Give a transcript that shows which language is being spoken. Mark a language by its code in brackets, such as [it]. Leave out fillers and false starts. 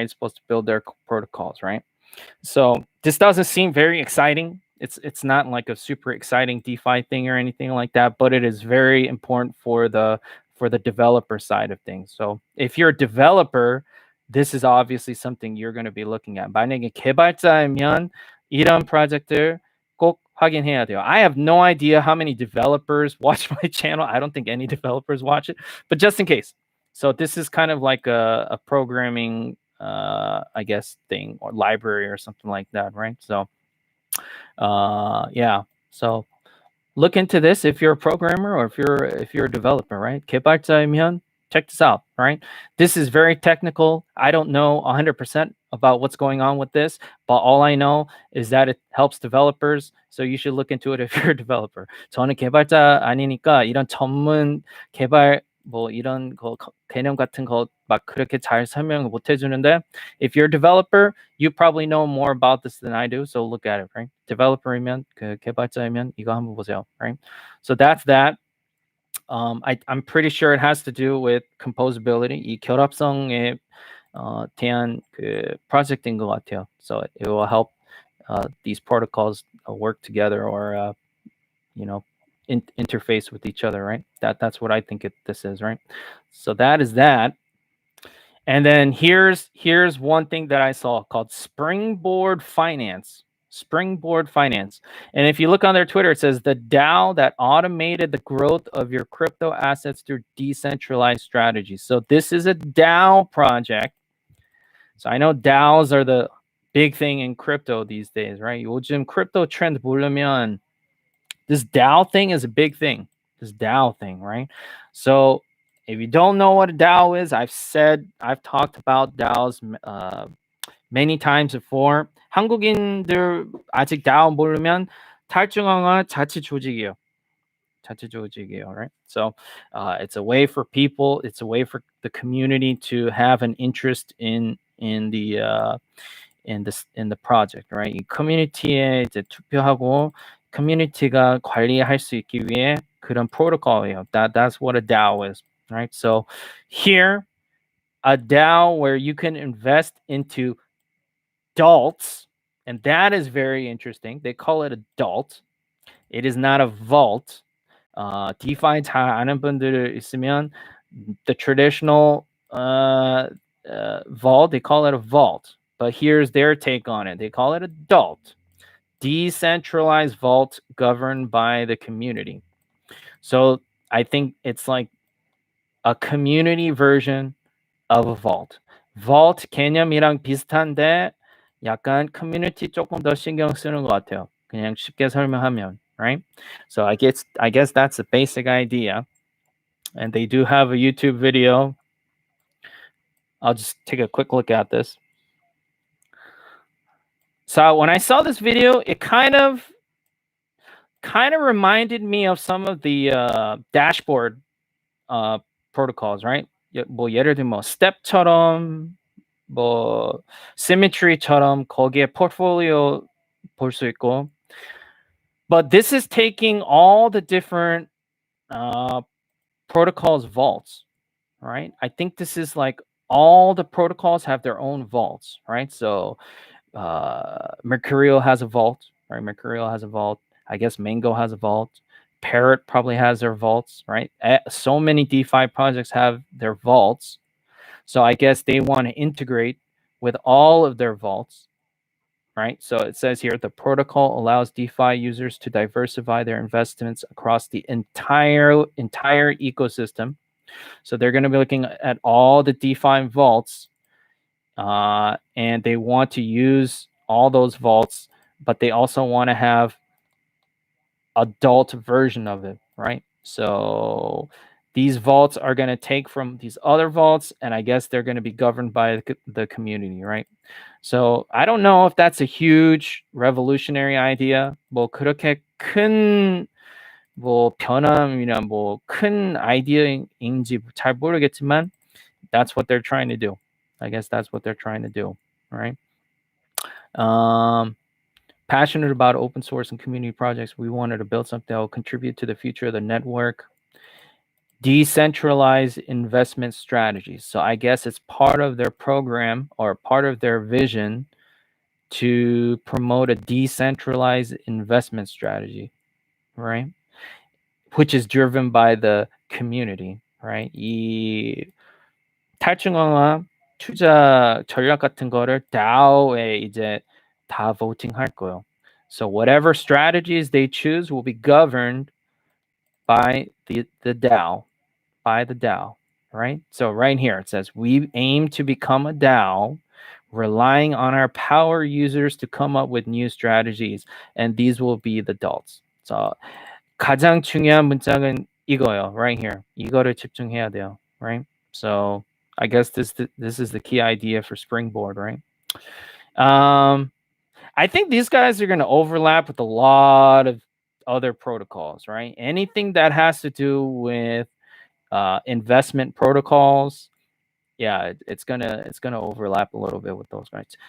[en] It's supposed to build their protocols, right? So this doesn't seem very exciting. It's not like a super exciting DeFi thing or anything like that, but it is very important for the developer side of things. So if you're a developer, this is obviously something you're going to be looking at. [ko] 만약에 개발자이면 이런 프로젝트를 꼭 확인해야 돼요. [en] I have no idea how many developers watch my channel. I don't think any developers watch it, but just in case. So this is kind of like a programming I guess thing or library or something like that, right? So yeah, so look into this if you're a programmer or if you're a developer, right? [ko] 개발자이면 [en] check this out, right? This is very technical. I don't know 100% about what's going on with this, but all I know is that it helps developers. So you should look into it if you're a developer. [ko] 저는 개발자 아니니까 이런 전문 개발 뭐 이런 거 개념 같은 거 막 그렇게 잘 설명을 못 해주는데 [en] if you're a developer, you probably know more about this than I do. So look at it, right? [ko] developer이면 그 개발자이면 이거 한번 보세요, right? [en] So that's that. I'm pretty sure it has to do with composability. [ko] 이 결합성에 대한 그 project인 것 같아요. [en] So it will help these protocols work together or you know interface with each other, right? That's what I think this is, right? So that is that. And then here's one thing that I saw called Springboard Finance. Springboard Finance. And if you look on their Twitter, it says the DAO that automated the growth of your crypto assets through decentralized strategies. So this is a DAO project. So I know DAOs are the big thing in crypto these days, right? [ko] 요즘 crypto trend 모르면 [en] this DAO thing is a big thing. This DAO thing, right? So if you don't know what a DAO is, I've talked about DAOs many times before. [ko] 한국인들 아직 DAO 모르면 탈중앙화 자치 조직이에요. [en] Right? So it's a way for people, it's a way for the community to have an interest in the project, right? 이 커뮤니티에 이제 투표하고 커뮤니티가 관리할 수 있기 위해 그런 프로토콜이에요. That's what a DAO is, right? So here, a DAO where you can invest into adults, and that is very interesting. They call it adult. It is not a vault. DeFi [ko] 잘 아는 분들 있으면 [en] the traditional vault, they call it a vault. But here's their take on it. They call it adult. Decentralized vault governed by the community. So I think it's like a community version of a vault. Vault [ko] 개념이랑 비슷한데 약간 커뮤니티 조금 더 신경 쓰는 것 같아요. 그냥 쉽게 설명하면, right? [en] So I guess that's the basic idea. And they do have a YouTube video. I'll just take a quick look at this. So when I saw this video, it kind of reminded me of some of the dashboard protocols, right? [ko] 뭐 예를 들면 뭐 step처럼 뭐 symmetry처럼 거기에 portfolio 볼 수 있고. [en] But this is taking all the different protocols vaults, right? I think this is like all the protocols have their own vaults, right? So Mercurial has a vault, right? Mercurial has a vault. I guess Mango has a vault. Parrot probably has their vaults, right? So many DeFi projects have their vaults. So I guess they want to integrate with all of their vaults, right? So it says here, the protocol allows DeFi users to diversify their investments across the entire ecosystem. So they're going to be looking at all the DeFi vaults, and they want to use all those vaults, but they also want to have adult version of it, right? So these vaults are going to take from these other vaults, and I guess they're going to be governed by the community, right? So I don't know if that's a huge revolutionary idea. [ko] 뭐 그렇게 큰 뭐 변함이나 뭐 큰 아이디어인지 잘 모르겠지만 [en] that's what they're trying to do. I guess that's what they're trying to do, right? Passionate about open source and community projects. We wanted to build something that will contribute to the future of the network. Decentralized investment strategies. So I guess it's part of their program or part of their vision to promote a decentralized investment strategy, right? Which is driven by the community, right? [ko] 이 탈중앙화 투자 전략 같은 거를 DAO에 이제 다 voting 할 거예요. [en] So whatever strategies they choose will be governed by the DAO, right? So right here it says we aim to become a DAO, relying on our power users to come up with new strategies, and these will be the adults. [ko] So 가장 중요한 문장은 이거예요, [en] right here. [ko] 이거를 집중해야 돼요, right? [en] So I guess this is the key idea for Springboard, right? I think these guys are going to overlap with a lot of other protocols, right? Anything that has to do with investment protocols, yeah, it's gonna overlap a little bit with those guys.